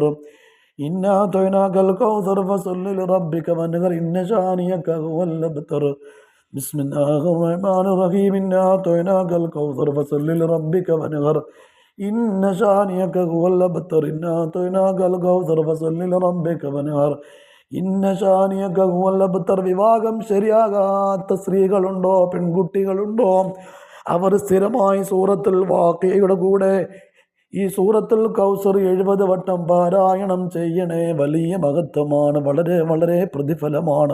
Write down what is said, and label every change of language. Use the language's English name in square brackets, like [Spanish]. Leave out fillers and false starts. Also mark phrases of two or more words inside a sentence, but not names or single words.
[Arabic] إنا أعطيناك الكوثر فصل لربك وانحر إن شانئك هو الأبتر. بسم الله الرحمن الرحيم. إنا أعطيناك الكوثر فصل لربك وانحر إن شانئك هو الأبتر. إنا أعطيناك الكوثر فصل لربك وانحر إن شانئك هو الأبتر. [Malayalam] വിവാഹം ശരിയാകാത്ത സ്ത്രീകളുണ്ടോ, പെൺകുട്ടികളുണ്ടോ? അവർ സ്ഥിരമായി സൂറത്തുൽ വാഖിയയുടെ കൂടെ ഈ സൂറത്തുൽ കൗസർ 70 വട്ടം പാരായണം ചെയ്യണേ. വലിയ മഹത്വമാണ്, വളരെ വളരെ പ്രതിഫലമാണ്.